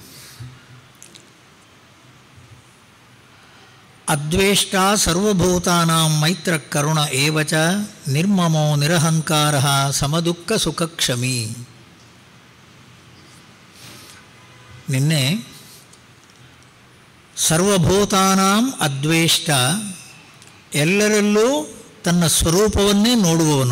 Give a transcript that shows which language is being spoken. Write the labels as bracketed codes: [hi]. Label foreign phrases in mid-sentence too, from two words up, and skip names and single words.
[sa] ಅದ್ವೇಷ್ಟ ಸರ್ವಭೂತಾನಾಂ ಮೈತ್ರ ಕರುಣ ಏವಚ ನಿರ್ಮಮೋ ನಿರಹಂಕಾರಃ ಸಮದುಃಖ ಸುಖಕ್ಷಮಿ. [kn] ನಿನ್ನೆ [sa] ಸರ್ವಭೂತಾನಾಂ ಅದ್ವೇಷ್ಟ, [kn] ಎಲ್ಲರಲ್ಲೂ ತನ್ನ ಸ್ವರೂಪವನ್ನೇ ನೋಡುವವನು.